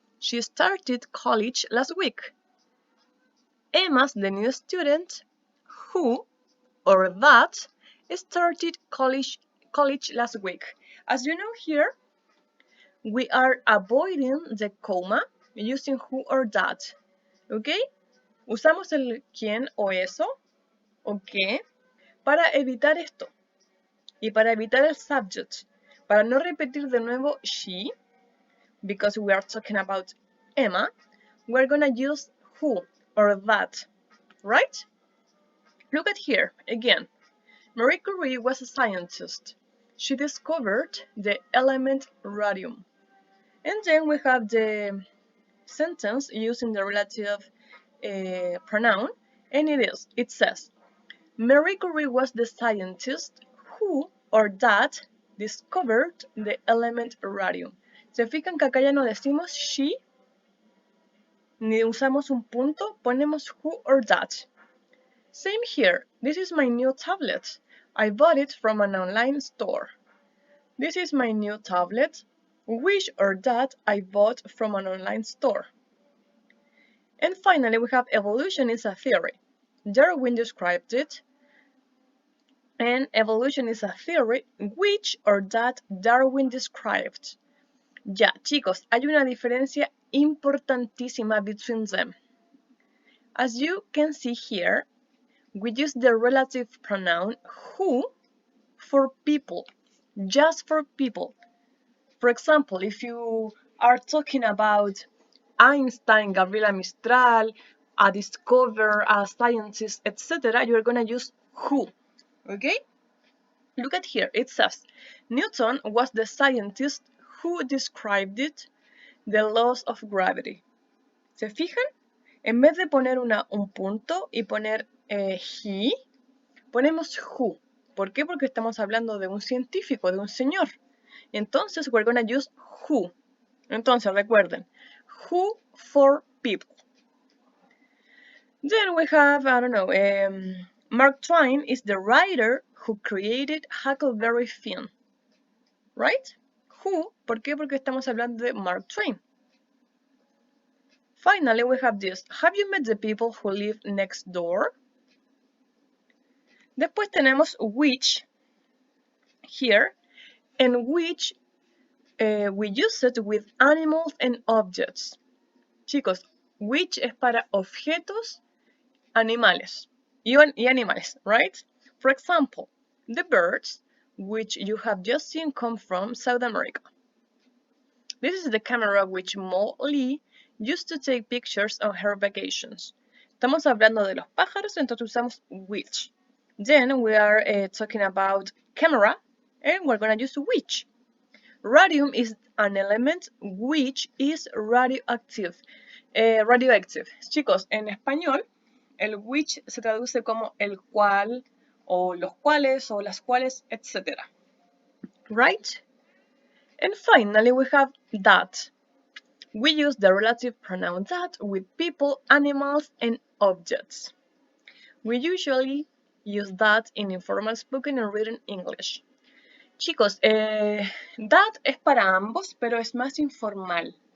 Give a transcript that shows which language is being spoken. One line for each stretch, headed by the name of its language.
English: She started college last week. Emma's the new student who or that started college last week. As you know here, we are avoiding the comma using who or that.
Spanish: ¿Ok? Usamos el quién o eso o qué para evitar esto y para evitar el subject. Para no repetir de nuevo
English: she, because we are talking about Emma, we're gonna use who or that, right? Look at here, again. Marie Curie was a scientist. She discovered the element radium. And then we have the sentence using the relative pronoun, and it says, Marie Curie was the scientist who or that discovered the element radium.
Spanish: ¿Se fijan que acá ya no decimos she, ni usamos un punto, ponemos who or that?
English: Same here, this is my new tablet. I bought it from an online store. This is my new tablet, which or that I bought from an online store. And finally, we have evolution is a theory. Darwin described it, and evolution is a theory which or that Darwin described.
Spanish: Ya, chicos, hay una diferencia importantísima
English: between them. As you can see here, we use the relative pronoun who for people, just for people. For example, if you are talking about Einstein, Gabriela Mistral, a discoverer, a scientist, etc., you're gonna use who, okay? Look at here, it says, Newton was the scientist who described it, the laws of gravity.
Spanish: ¿Se fijan? En vez de poner un punto y poner he, ponemos who. ¿Por qué? Porque estamos hablando de un científico, de un señor.
English: Entonces, we're gonna use who.
Spanish: Entonces, recuerden,
English: who for people. Then we have, I don't know, Mark Twain is the writer who created Huckleberry Finn. Right? Who,
Spanish: ¿por qué? Porque estamos hablando de Mark Twain.
English: Finally, we have this. Have you met the people who live next door?
Spanish: Después tenemos which here, and which we use it with animals and objects. Chicos, which es para objetos, animales y animales, right?
English: For example, the birds, which you have just seen come from South America. This is the camera which Mo Lee used to take pictures on her vacations.
Spanish: Estamos hablando de los pájaros, entonces usamos which.
English: Then we are talking about camera, and we're going to use which. Radium is an element which is radioactive. Radioactive.
Spanish: Chicos, en español, el which se traduce como el cual, o los cuales, o las cuales, etc.
English: Right? And finally, we have that. We use the relative pronoun that with people, animals, and objects. We usually use that in informal spoken and written English.
Spanish: Chicos, that es para ambos, pero es más informal.